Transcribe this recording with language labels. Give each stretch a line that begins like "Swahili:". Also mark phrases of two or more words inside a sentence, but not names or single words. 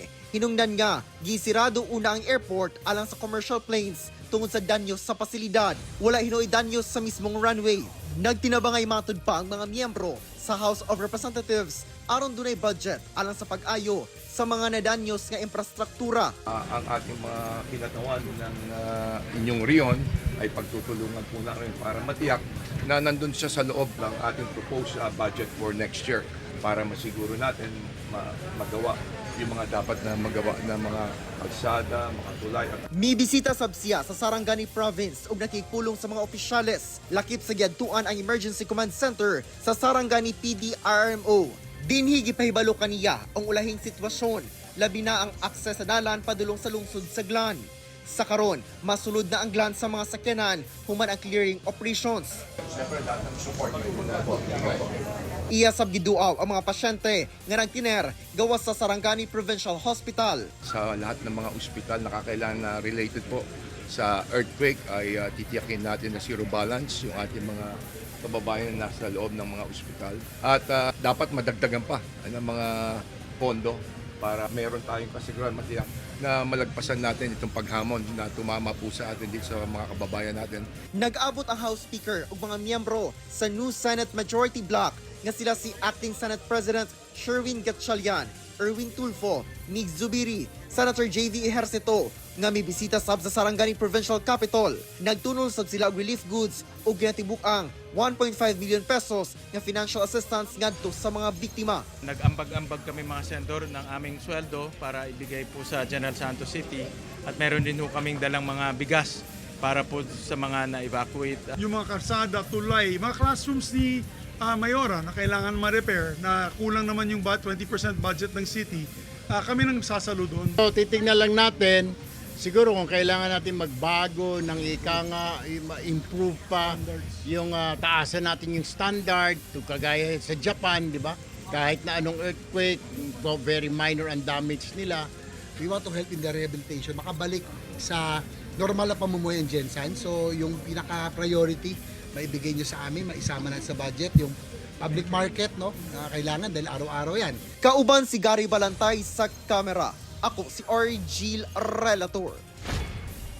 Cebuano: Hinungdan nga, gisirado una ang airport alang sa
English: commercial planes
Cebuano: tungod sa danyos sa pasilidad. Wala hinoy danyos sa mismong runway. Nagtinabangay matud pa ang mga miyembro sa House of Representatives aron dunay budget alang sa pag-ayo sa mga nadanyos nga infrastruktura.
Filipino: Ang ating mga kinatawan ng inyong riyon ay pagtutulungan po namin para matiyak na nandun siya sa loob ng ating
English: proposed budget for next year
Filipino: para masiguro natin magawa yung mga dapat na magawa ng mga kalsada, mga tulay.
Cebuano: May bisita sabsiya sa Sarangani Province ug nakikpulong sa mga opisyales. Lakip sa giadtuan ang Emergency Command Center sa Sarangani PD-RMO. Dinhi gipahibalo kaniya ang ulahing sitwasyon, labi na ang akses sa dalan padulong sa lungsod sa Glan. Sa karon, masulod na ang Glan sa mga sakyanan human ang
English: clearing operations.
Filipino: Siyempre, lahat ng support yung muna po.
Cebuano: Iya sab giduaw ang mga pasyente nga nagtiner gawas sa Sarangani Provincial Hospital.
Filipino: Sa lahat ng mga ospital na kakailangan na related po sa earthquake ay titiyakin natin na
English: zero balance
Filipino: yung ating mga kababayan na nasa loob ng mga ospital. At dapat madagdagan pa ng mga pondo para meron tayong kasiguran matiyak na malagpasan natin itong paghamon na tumama po sa atin dito sa mga kababayan natin.
Cebuano: Nag-abot ang House Speaker ug mga miyembro sa New Senate Majority Block nga sila si Acting Senate President Sherwin Gatchalian, Erwin Tulfo, Mig Zubiri, Senator JV Ejercito nga may bisita sab sa Sarangani Provincial Capital. Nagtunol sad sila og
English: relief goods
Cebuano: ug ginatibuk ang 1.5 million pesos nga
English: financial assistance
Cebuano: ngadto sa mga biktima.
Filipino: Nag-ambag-ambag kami mga senador ng aming sweldo para ibigay po sa General Santos City at meron din po kaming dalang mga bigas para po sa mga na-evacuate. Yung mga karsada, tulay, mga classrooms ni Mayora na kailangan ma-repair na kulang naman yung 20% budget ng city, kami nang sasalo doon. So titignan lang natin siguro kung kailangan natin magbago ng improve pa yung taasan natin yung standard to kagaya sa Japan, di ba? Kahit na anong earthquake,
English: very minor
Filipino: ang damage nila.
English: We want to help in the rehabilitation,
Filipino: makabalik sa normal na pamumuhay ng Gensan. So yung pinaka-priority, maibigay nyo sa amin, maisama natin sa budget, yung public market, no? Kailangan dahil araw-araw yan.
Cebuano: Kauban si Gary Balantay sa kamera. Ako si Argil Relator.